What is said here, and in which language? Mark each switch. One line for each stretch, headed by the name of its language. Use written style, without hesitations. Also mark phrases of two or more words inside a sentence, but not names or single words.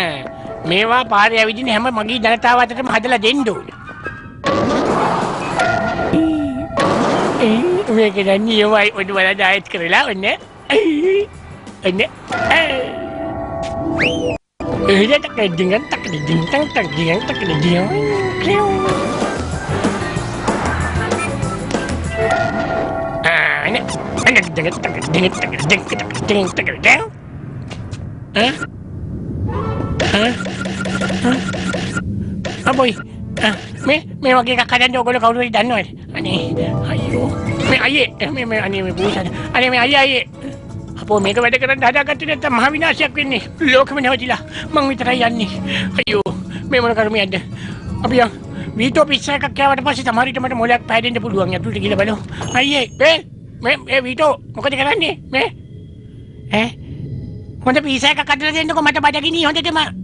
Sinhala: මේවා පාරේ ඇවිදින හැම මගේ ජනතාව අතරම හදලා දෙන්න ඕනේ. මේක දැන් නියමයි ඔන්න බලන්න ආයෙත් කරලා ඔන්න. ඔන්න. එහෙට ඩිංගන් ටක් ඩිං ටක් ටක් ඩිං ටක් ඩිං. Aboy, may wag kakadaan daw gulo kaulo dan no. Ani, ayo. May aye, may ani may busa. Ani may aye. Apo මේක වැඩ කරන් හදාගත්තේ නැත්නම් මහ විනාශයක් වෙන්නේ. ලෝකෙම නැවතිලා. මං විතරයි යන්නේ. අයියෝ, මේ මොන කර්මයක්ද? අපි යන් වීටෝ පිස්සා එකක් කෑවට පස්සේ තමරිට මට මොලයක් පැහැදෙන්න පුළුවන්. ඇතුළට ගිහලා බලමු. අයියේ, මේ වීටෝ මොකද කරන්නේ? මේ හොඳ පිස්සා එකක් අදලා දෙන්නකෝ මට බඩගිනි හොඳටම.